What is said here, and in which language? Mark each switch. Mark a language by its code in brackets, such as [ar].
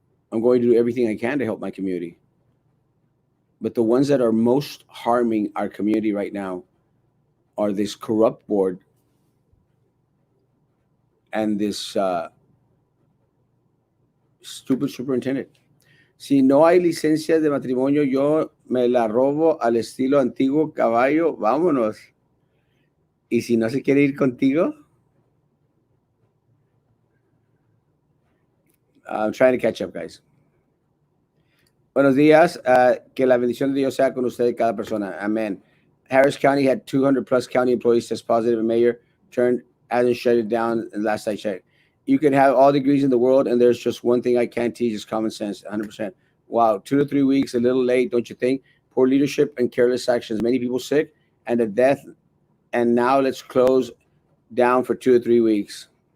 [en] I'm going to do everything I can to help my community. But the ones that are most harming our community right now are this corrupt board and this stupid superintendent. [es] Si no hay licencia de matrimonio, yo me la robo al estilo antiguo caballo, vámonos. Y si no se quiere ir contigo, [en] I'm trying to catch up, guys. [es] Buenos días. Que la bendición de Dios sea con usted y cada persona. [en] Amen. Harris County had 200 plus county employees test positive, and mayor turned hasn't shut it down. And last I checked, you can have all degrees in the world, and there's just one thing I can't teach is common sense. 100%. Wow, 2 to 3 weeks, a little late, don't you think? Poor leadership and careless actions. Many people sick and a death. And now let's close down for 2 to 3 weeks.